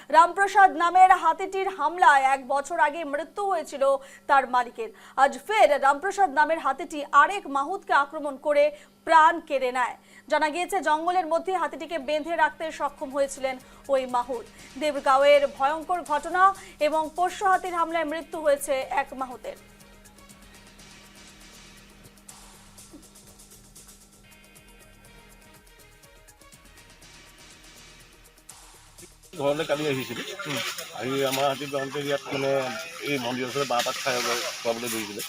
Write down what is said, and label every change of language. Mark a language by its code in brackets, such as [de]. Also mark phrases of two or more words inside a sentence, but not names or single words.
[bn] রামপ্রসাদ নামের হাতিটির হামলায় 1 বছর আগে মৃত্যু হয়েছিল তার মালিকের। আজ ফের রামপ্রসাদ নামের হাতিটি আরেক মাহুতকে আক্রমণ করে প্রাণ কেড়ে নেয়। জানা গিয়েছে জঙ্গলের মধ্যে হাতিটিকে বেঁধে রাখতে সক্ষম হয়েছিলেন ওই মাহুত। দেবগাঁওয়ের ভয়ঙ্কর ঘটনা এবং পোষ্য হাতির হামলায় মৃত্যু হয়েছে এক মাহুতের। [as] ঘৰলৈ কালি আহিছিলে আহি আমাৰ হাতী যাওঁতে ইয়াত মানে এই মন্দিৰৰ ওচৰত বাঁহ পাত খাই খুৱাবলৈ ধৰিছিলে।